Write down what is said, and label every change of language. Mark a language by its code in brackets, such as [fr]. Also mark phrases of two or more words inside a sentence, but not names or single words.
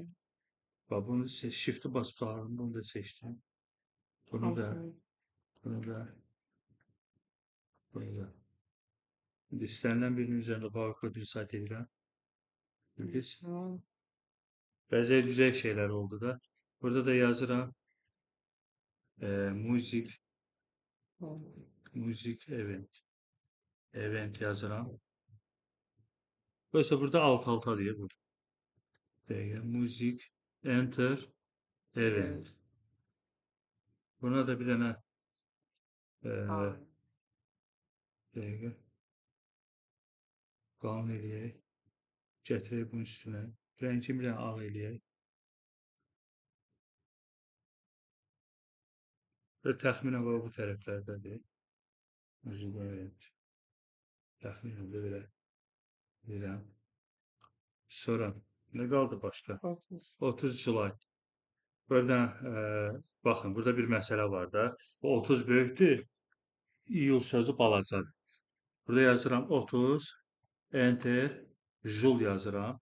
[az] bunu shift'i basıb saxladım, bunu da seçdim. Bunu da, Hamısını. bunu da, bunu da. İndi istənilən birinin üzərində PowerPoint müsaid edirəm. Bildiniz? Hı. Bəzək düzək şeylər oldu da. Burada da yazıram. Music, Hı. [en] music event. [az] Event yazıram. Oysa burada alt-alta deyir bu. Dəqiqə, [en] music, enter, event. [az] Buna da bir dənə Ha. dəqiqə qalın eləyək. Gətirək bunun üstünə. Rəngini bir dənə ağ eləyək. Və təxminən bu tərəflərdədir. [en] Music event. [az] Təxminən də belə deyirəm. Sonra nə qaldı başqa? 30 July. Burada baxın, burada bir məsələ var da. Bu 30 böyükdür. İyul sözü balacadır. Burada yazıram 30, enter, jul yazıram.